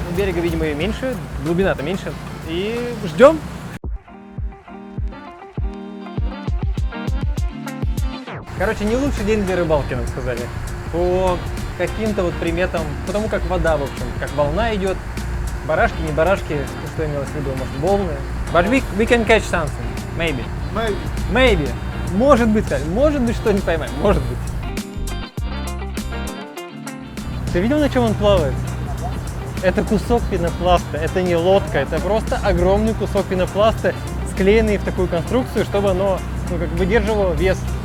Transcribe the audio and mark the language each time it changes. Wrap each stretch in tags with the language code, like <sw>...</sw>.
<ru>У берега, видимо, и меньше, глубина-то меньше. И ждем. Короче, не лучший день для рыбалки, нам сказали. По каким-то вот приметам, потому как вода, в общем, как волна идет. Барашки, не барашки, что имелось в виду, может, волны.</ru> <en>But we can catch something, maybe. Maybe.</en> <ru>Может быть, что-нибудь поймаем, может быть. Ты видел, на чем он плавает? Это кусок пенопласта, это не лодка, это просто огромный кусок пенопласта, склеенный в такую конструкцию, чтобы оно, выдерживало вес.</ru>